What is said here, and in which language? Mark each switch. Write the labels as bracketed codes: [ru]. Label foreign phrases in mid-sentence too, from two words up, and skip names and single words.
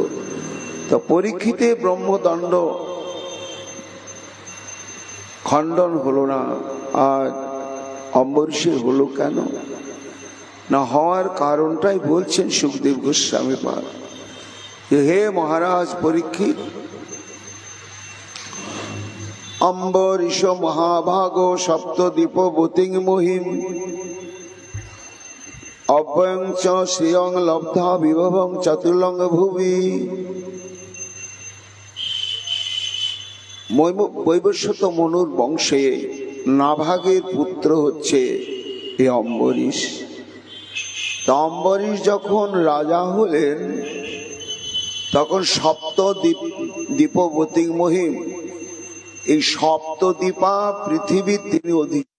[bn] তো পরীক্ষিতে ব্রহ্মদণ্ড খণ্ডন হলো না, আর অম্বরীশের হলো কেন না? হওয়ার কারণটাই বলছেন সুখদেব গোস্বামী পাদ, যে হে মহারাজ পরীক্ষিত, [sa] অম্বরীশ মহাভাগ সপ্তদ্বীপ বতিং মহিম অব্যং চ শ্রিয়ং লব্ধা বিভবং চতুর্লং ভুবি। [bn] বৈবস্বত মনুর বংশে নাভাগের পুত্র হচ্ছে এই অম্বরীশ। তা অম্বরীশ যখন রাজা হলেন, তখন সপ্তদ্বীপবতী মহিম, এই সপ্তদ্বীপা পৃথিবীর তিনি অধিক।